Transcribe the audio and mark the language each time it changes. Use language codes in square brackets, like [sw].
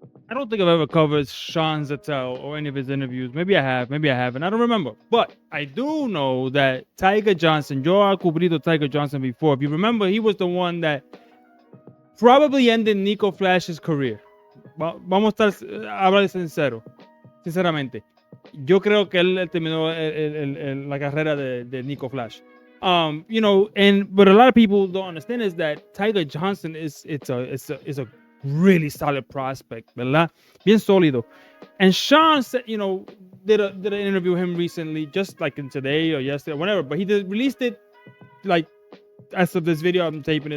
[en] I don't think I've ever covered Sean Zattel or any of his interviews. Maybe I have, maybe I haven't. I don't remember. But I do know that Tiger Johnson, [es] yo he cubrido [en] Tiger Johnson before. If you remember, he was the one that probably ended Nico Flash's career. [es] Vamos a estar, hablar sincero, sinceramente. Yo creo que él terminó la carrera de Nico Flash. [en] But a lot of people don't understand is that Tiger Johnson is a really solid prospect, [es] ¿verdad? Bien sólido. [en] And Sean said, did an interview with him recently, just like in today or yesterday, or whatever. But he released it like as of this video I'm taping it.